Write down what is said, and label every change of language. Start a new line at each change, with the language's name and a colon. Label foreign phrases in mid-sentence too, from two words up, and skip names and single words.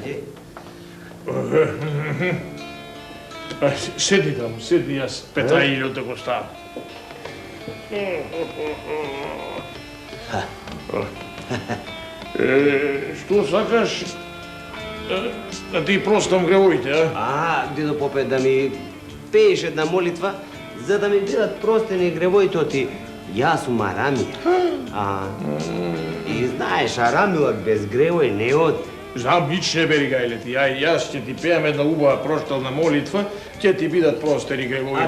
Macedonian: Седи тамо, седи, јас петајилју да го ставим. Што сакаш да ти простом гревоите, а? Дедо попе, да ми пееш една молитва, за да ми бидат простени гревоите ти. Јас сум арамија. И знаеш, арамилак без гревој не оди. Знам, нич не бери гајле ти. Јас ќе ти пеам една убава проштална молитва, ќе ти бидат простени гревоите.